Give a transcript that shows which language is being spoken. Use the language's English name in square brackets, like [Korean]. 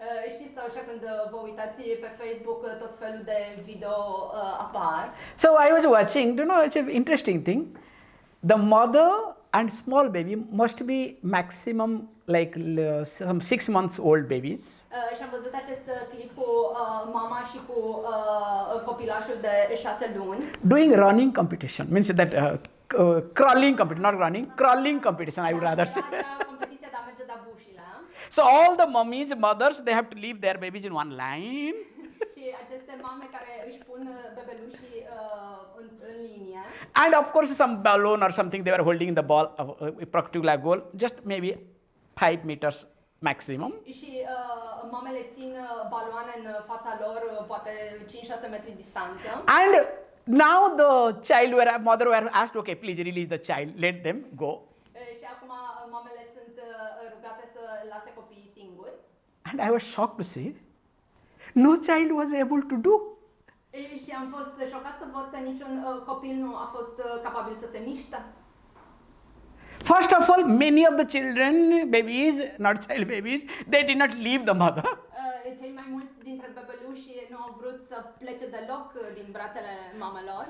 [Romanian] Știți că așa când vă uitați pe Facebook tot felul de video apar. [English] So I was watching, it's an interesting thing. The mother and small baby must be maximum like some 6 months old babies. [Romanian] Și am văzut acest clip cu mama și cu copilașul de 6 luni. [English] Doing running competition, means that crawling competition, not running, crawling competition I would rather say. [Romanian] Competiția de a merge de bușile. [English] So all the mummies, mothers, they have to leave their babies in one line. [Romanian] Și aceste mame care își pun bebelușii în linie. [English] And of course some balloon or something they were holding the ball, a particular goal, just maybe 5 meters maximum. [Romanian] Și mamele țin baloane în fața lor, poate 5-6 metri distanță. [English] And now the mother were asked, okay, please release the child, let them go. [Romanian] Și acum mamele sunt rugate să lase copiii singuri. [English] And I was shocked to see, no child was able to do. [Romanian] Și am fost șocat să văd că niciun copil nu a fost capabil să se miște. [English] First of all, many of the children, babies, not child babies, they did not leave the mother. [Romanian] Cei mai mulți dintre bebeluși nu au vrut să plece deloc din brațele mamelor.